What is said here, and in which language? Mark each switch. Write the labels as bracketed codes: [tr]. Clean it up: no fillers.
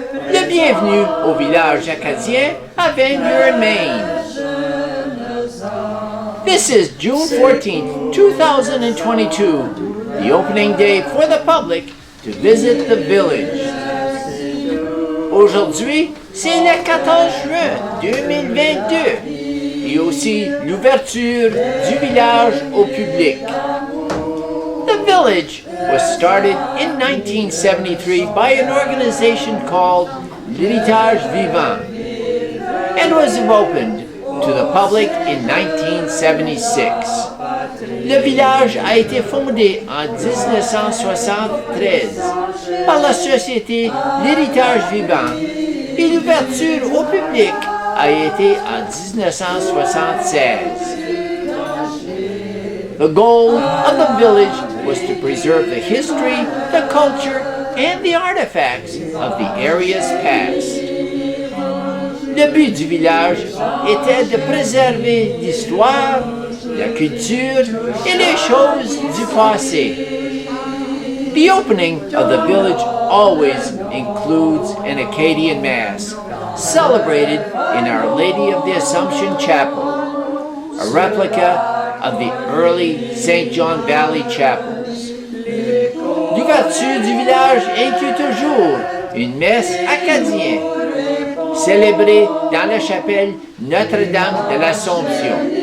[fr] Le bienvenue au village acadien à Van Buren, Maine. [en] This is June 14th, 2022, the opening day for the public to visit the village. [fr] Aujourd'hui, c'est le 14 juin 2022 et aussi l'ouverture du village au public. [en] The village was started in 1973 by an organization called L'Héritage Vivant and was opened to the public in 1976. [fr] Le village a été fondé en 1973 par la société L'Héritage Vivant et l'ouverture au public a été en 1976. [en] The goal of the village was to preserve the history, the culture, and the artifacts of the area's past. [fr] Le but du village était de préserver l'histoire, la culture et les choses du passé. [en] The opening of the village always includes an Acadian Mass, celebrated in Our Lady of the Assumption Chapel, a replica of the early St. John Valley chapels. [fr] L'ouverture du village inclut toujours une messe acadienne, célébrée dans la chapelle Notre-Dame de l'Assomption.